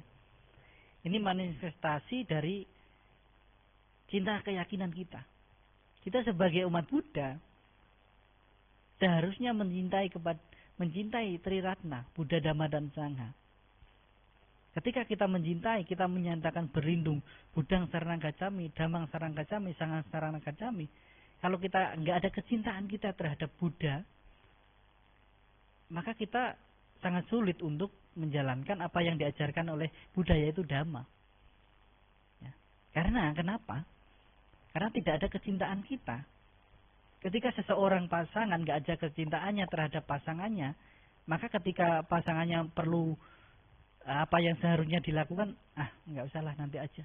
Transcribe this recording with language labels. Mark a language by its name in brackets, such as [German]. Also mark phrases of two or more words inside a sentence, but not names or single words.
[Indonesian] Ini manifestasi dari cinta keyakinan kita. Kita sebagai umat Buddha seharusnya mencintai Triratna, Buddha, Dhamma, dan Sangha. Ketika kita mencintai, kita menyatakan berlindung, [Pali] Buddhang Saranang Gacchami, Dhammang Saranang Gacchami, Sanghang Saranang Gacchami. [Indonesian] Kalau kita nggak ada kecintaan kita terhadap Buddha, maka kita sangat sulit untuk menjalankan apa yang diajarkan oleh Buddha, yaitu Dhamma. Ya. Karena kenapa? Karena tidak ada kecintaan kita. Ketika seseorang pasangan nggak ada kecintaannya terhadap pasangannya, maka ketika pasangannya perlu apa yang seharusnya dilakukan, nggak usahlah nanti aja.